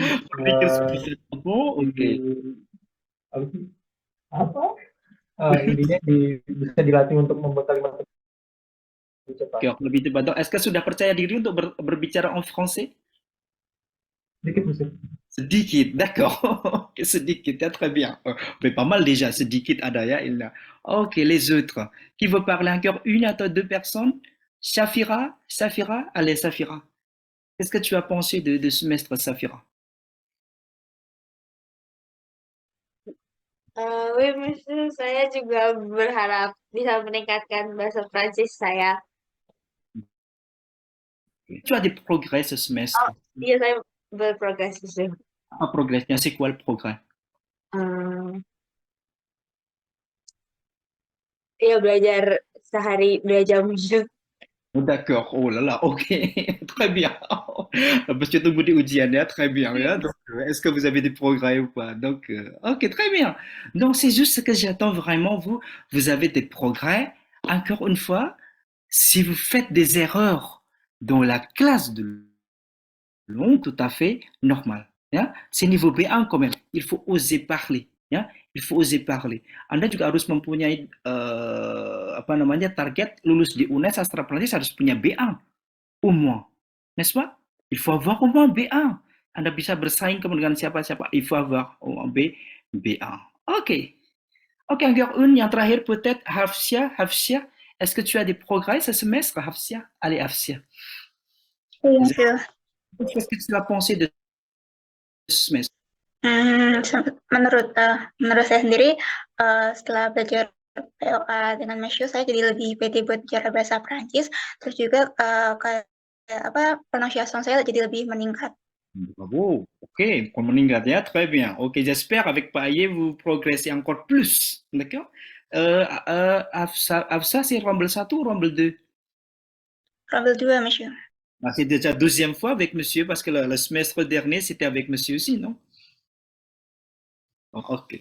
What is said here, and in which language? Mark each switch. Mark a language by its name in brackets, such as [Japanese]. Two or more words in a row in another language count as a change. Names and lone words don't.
[Indonesian] Berpikir spontan. Oh, oke. Intinya bisa dilatih untuk membuat kalimat cepat. D'accord, lebih cepat. [French] Donc, est-ce que [Indonesian] sudah percaya diri untuk berbicara [French] en français? [Indonesian] Sedikit, monsieur. Sedikit, d'accord. Sedikit, ya, [French] très bien. Mais pas mal déjà, [Indonesian] sedikit ada ya. [French] Ok, les autres. Qui veut parler encore une à 2 personnes? Safira, allez, Safira. Qu'est-ce que tu as pensé de ce semestre, Safira? Oui, monsieur, [Indonesian] saya juga berharap bisa meningkatkan bahasa Prancis saya. [French] Tu as des progrès ce semestre? [Indonesian] Iya, saya berprogres, monsieur. Apa progresnya? [French] C'est quoi le progrès? [Indonesian] Iya, belajar sehari 2 jam, monsieur. [French] Oh, d'accord, oh là là, ok, très bien. Parce que [Indonesian] tunggu di ujian ya, [French] très bien. Ya. Donc, est-ce que vous avez des progrès ou pas? Donc, ok, très bien. Donc, c'est juste ce que j'attends vraiment, vous. Vous avez des progrès. Encore une fois, si vous faites des erreurs dans la classe de langue, tout à fait normal. Ya. C'est niveau B1 quand même. Il faut oser parler. Ya. Il faut oser parler. [Indonesian] Anda juga harus mempunyai target lulus di UNES sastra Prancis harus punya B1 [French] au moins, n'est-ce pas? Il faut avoir au moins B1. [Indonesian] Anda bisa bersaing dengan siapa-siapa. [French] Il faut avoir au moins B1. Ok. Ok, encore une, [Indonesian] yang terakhir peut-être Hafsia. [French] Est-ce que tu as des progrès ce semestre, Hafsia? Allez, Hafsia. Oui, monsieur. Qu'est-ce que tu as pensé de ce semestre? [Indonesian] Menurut saya sendiri, setelah belajar POA dengan Monsieur, saya jadi lebih pede buat bicara bahasa Prancis. Terus juga pronunciation saya jadi lebih meningkat. Bravo, ok, meningkat ya, [French] très bien. Ok, j'espère avec Paye vous progressez encore plus, d'accord? Afsa, c'est Rumble 1 ou Rumble 2? Rumble 2, monsieur. Ah, c'est déjà deuxième fois avec monsieur, parce que le semestre dernier, c'était avec monsieur aussi, non? Ok.